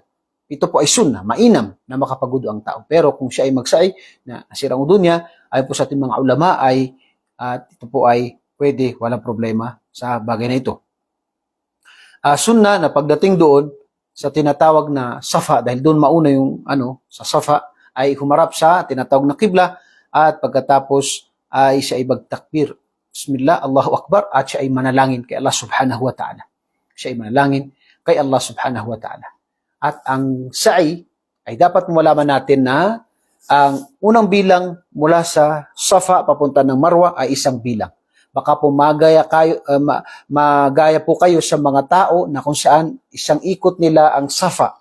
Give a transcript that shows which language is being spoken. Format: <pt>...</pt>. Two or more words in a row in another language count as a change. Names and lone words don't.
<tl>Ito po ay sunna, mainam na makapagwudu ang tao. Pero kung siya ay magsa'i na nasira ang wudu niya, ay po sa ating mga ulama ay ito po ay pwede, walang problema sa bagay na ito. Sunna na pagdating doon sa tinatawag na Safa, dahil doon mauna yung sa Safa, ay humarap sa tinatawag na Qibla at pagkatapos ay siya ay magtakbir.</tl> <ar>بسم الله الله أكبر,</ar> <tl>at siya ay manalangin kay Allah</tl> <ar>سبحانه وتعالى.</ar> <tl>Siya ay manalangin kay Allah</tl> <ar>سبحانه وتعالى.</ar> <tl>At ang sa'i ay dapat malaman natin na ang unang bilang mula sa Safa papunta ng Marwa ay isang bilang. Baka po magaya po kayo sa mga tao na kung saan isang ikot nila ang Safa.</tl>